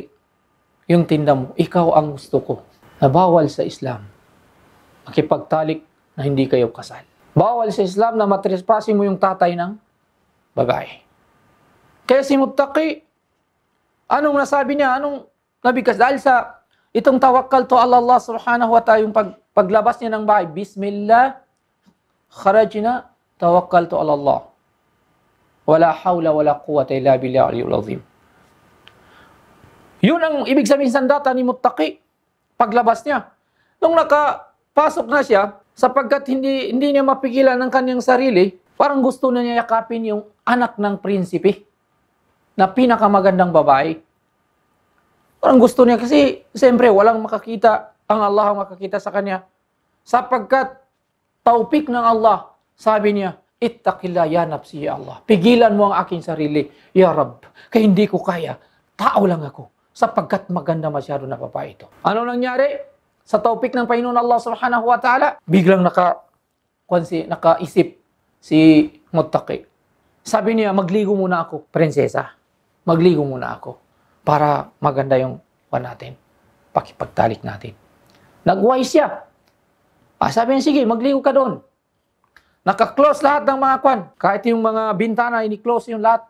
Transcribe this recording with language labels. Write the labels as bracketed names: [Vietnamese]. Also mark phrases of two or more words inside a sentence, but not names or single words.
[Filipino] Yung tinda mo, ikaw ang gusto ko. Na bawal sa Islam. Makipagtalik na hindi kayo kasal. Bawal sa Islam na matrespasin mo yung tatay ng babae. Kaya si Muttaqi, anong nasabi niya? Anong nabigkas? Dahil sa itong tawakkal to Allah [Arabic] سبحانه وتعالى, [Filipino] yung paglabas niya ng bahay, [Arabic] بسم الله، خرجنا، توكل to Allah. ولا حول ولا قوة إلا بالله العلي العظيم. [Filipino] Yun ang ibig sabihin sandata ni Muttaqi. Paglabas niya. Nung nakapasok na siya, sapagkat hindi niya mapigilan ng kanyang sarili, parang gusto na niya yakapin yung anak ng prinsipe na pinakamagandang babae. Parang gusto niya kasi, siyempre, walang makakita, ang Allah ang makakita sa kanya. Sapagkat, taupik ng Allah, sabi niya, [Arabic] اتق الله يا نفسي يا الله. [Filipino] Pigilan mo ang aking sarili, [Arabic] يا رب. [Filipino] Kaya hindi ko kaya, tao lang ako. Sapagkat maganda masyado na babae ito. Ano nangyari? Sa taupik ng Panginoon Allah [Arabic] سبحانه وتعالى, [Filipino] biglang nakaisip si Muttaqi. Sabi niya, magligo muna ako, prinsesa. Magligo muna ako para maganda yung natin. Pakipagtalik natin. Nag-wise siya. Sabi niya, sige, magligo ka doon. Naka-close lahat ng mga Kahit yung mga bintana, ini-close yung lahat.